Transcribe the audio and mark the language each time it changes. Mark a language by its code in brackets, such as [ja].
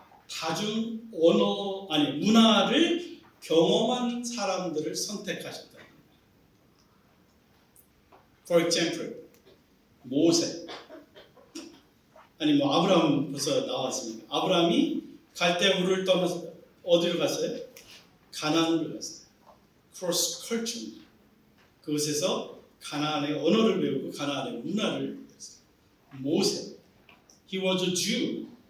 [ko] 다중 언어, 문화를 경험한 사람들을 선택하셨다. [en] For example, 모세. [ko] 아브라함 벌써 나왔습니다. 아브라함이 갈대우를 떠나서 어디로 갔어요? 가나안으로 갔어요. [en] Cross culture. [ko] 그곳에서 가나안의 언어를 배우고 가나안의 문화를 배웠어요. [en] 모세. He was a Jew.